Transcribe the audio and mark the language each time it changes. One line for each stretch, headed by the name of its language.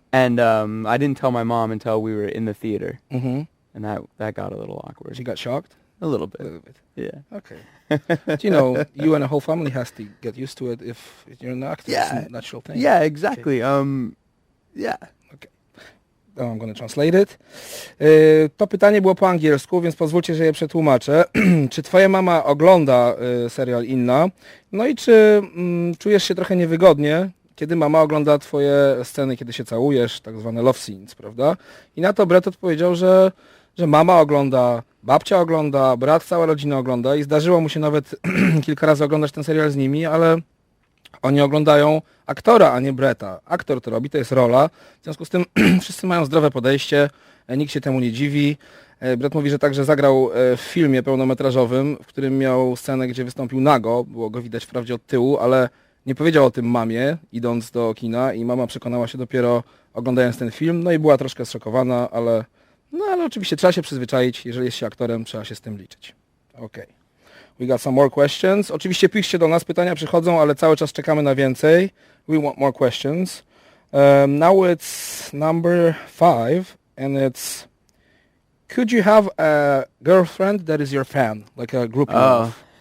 English: And I didn't tell my mom until we were in the theater, Mhm. and that got a little awkward. She got shocked A little a bit, little bit. yeah. Okay. But, you know, you and the whole family has to get used to it if you're an actor. It's Yeah. a natural thing. Yeah, exactly. Yeah. I'm going to translate it.
Polish: To pytanie było po angielsku, więc pozwólcie, że je przetłumaczę. Czy twoja mama ogląda serial Inna? No i czy czujesz się trochę niewygodnie, kiedy mama ogląda twoje sceny, kiedy się całujesz, tak zwane
English: love scenes,
Polish: prawda? I na to Brett odpowiedział, że mama ogląda, babcia ogląda, brat, cała rodzina ogląda i zdarzyło mu się nawet kilka razy oglądać ten serial z nimi, ale oni oglądają aktora, a nie Bretta. Aktor to robi, to jest rola. W związku z tym wszyscy mają zdrowe podejście, nikt się temu nie dziwi. Brett mówi, że także zagrał w filmie pełnometrażowym, w którym miał scenę, gdzie wystąpił nago. Było go widać wprawdzie od tyłu, ale nie powiedział o tym mamie, idąc do kina i mama przekonała się dopiero oglądając ten film. No i była troszkę zszokowana, ale oczywiście trzeba się przyzwyczaić. Jeżeli jest się aktorem, trzeba się z tym liczyć. Okej.
English: We got some more questions.
Polish: Oczywiście piszcie do nas, pytania przychodzą, ale cały czas czekamy na więcej.
English: We want more questions. Now it's number 5, and it's, could you have a girlfriend that is your fan, like a group love?